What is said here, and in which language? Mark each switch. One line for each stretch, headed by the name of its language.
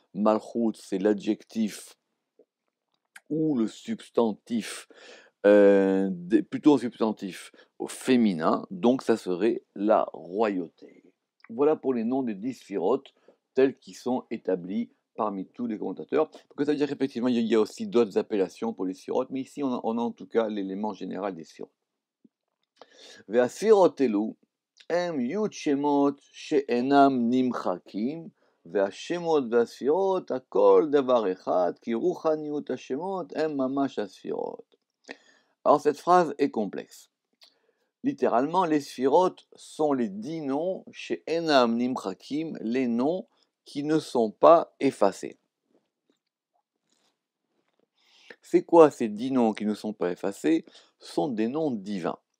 French: Malchut, c'est l'adjectif ou le substantif, plutôt un substantif au féminin, donc ça serait la royauté. Voilà pour les noms des 10 sphirotes tels qu'ils sont établis parmi tous les commentateurs. Donc ça veut dire qu'effectivement, il y a aussi d'autres appellations pour les sphirotes, mais ici, on a en tout cas l'élément général des sphirotes.
Hebrew: והספירות אלו הם י' שמות שאינם נמחקים, והשמות והספירות הכל דבר אחד, כי רוחניות השמות הם ממש הספירות.
French: Alors cette phrase est complexe. Littéralement, les sphirotes sont les 10 noms chez
Hebrew: Enam Nimchakim,
French: les noms qui ne sont pas effacés. C'est quoi ces 10 noms qui ne sont pas effacés? Ce sont des noms divins.